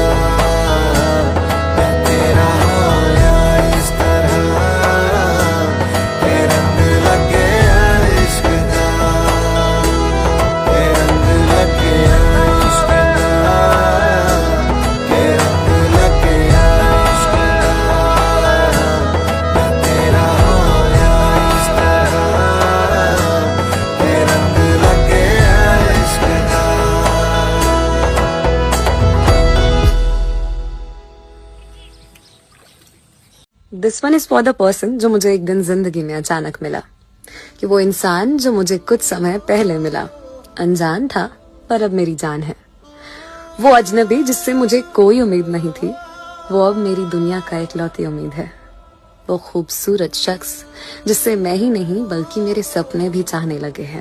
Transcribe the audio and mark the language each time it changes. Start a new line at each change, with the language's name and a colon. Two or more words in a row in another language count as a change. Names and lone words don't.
Punjabi: ਮੈਂ ਤੇਰਾ ਹੋਇਆ ਇਸ ਤਰ੍ਹਾਂ, ਕੇ ਰੰਗ ਲੱਗ ਗਿਆ ਇਸ਼ਕ ਦਾ, ਕੇ ਰੰਗ ਲੱਗ ਗਿਆ ਇਸ਼ਕ ਦਾ, ਕੇ ਰੰਗ ਲੱਗ ਗਿਆ ਇਸ਼ਕ ਦਾ। ਮੈਂ ਤੇਰਾ ਹੋਇਆ ਇਸ ਤਰ੍ਹਾਂ, ਕੇ ਰੰਗ ਲੱਗ ਗਿਆ ਇਸ਼ਕ ਦਾ।
English: This one is for the person
Hindi: जो मुझे एक दिन जिंदगी में अचानक मिला, कि वो इंसान जो मुझे कुछ समय पहले मिला। अनजान था पर अब मेरी जान है। वो अजनबी जिससे मुझे कोई उम्मीद नहीं थी, वो अब मेरी दुनिया का इकलौती उम्मीद है। वो खूबसूरत शख्स जिससे मैं ही नहीं बल्कि मेरे सपने भी चाहने लगे हैं।